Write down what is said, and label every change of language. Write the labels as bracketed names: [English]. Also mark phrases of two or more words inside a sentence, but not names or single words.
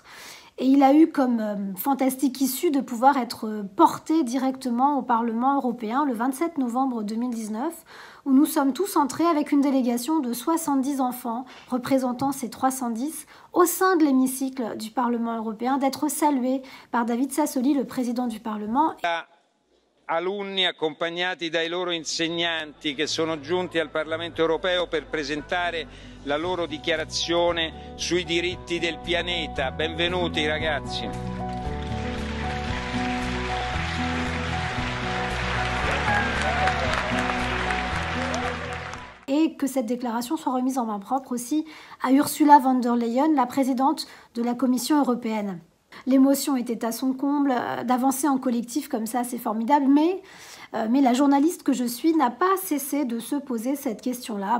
[French] Et il a eu comme fantastique issue de pouvoir être porté directement au Parlement européen le 27 novembre 2019, où nous sommes tous entrés avec une délégation de 70 enfants représentant ces 310 au sein de l'hémicycle du Parlement européen, d'être salués par David Sassoli, le président du Parlement. [Italian] Alunni accompagnati dai loro insegnanti che sono giunti al Parlamento europeo per presentare la loro dichiarazione sui diritti del pianeta. Benvenuti ragazzi. [French] Et que cette déclaration soit remise en main propre aussi à Ursula von der Leyen, la présidente de la Commission européenne. L'émotion était à son comble, d'avancer en collectif comme ça, c'est formidable, mais la journaliste que je suis n'a pas cessé de se poser cette question-là.